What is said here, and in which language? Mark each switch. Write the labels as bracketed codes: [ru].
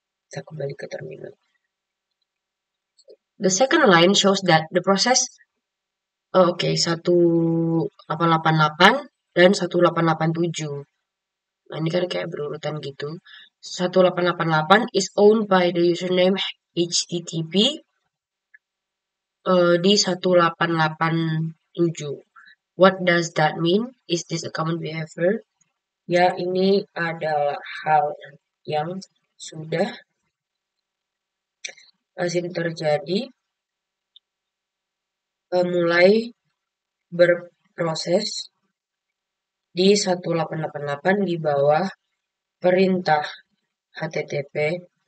[id] Saya kembali ke terminal. [en] The second line shows that the process 1888 dan 1887. [id] Nah, ini kan kayak berurutan gitu. [en] 1888 is owned by the username HTTP di 1887. What does that mean? Is this a common behavior? [id] Ya, ini adalah hal yang sudah lazim terjadi mulai berproses di 1888 di bawah perintah HTTP.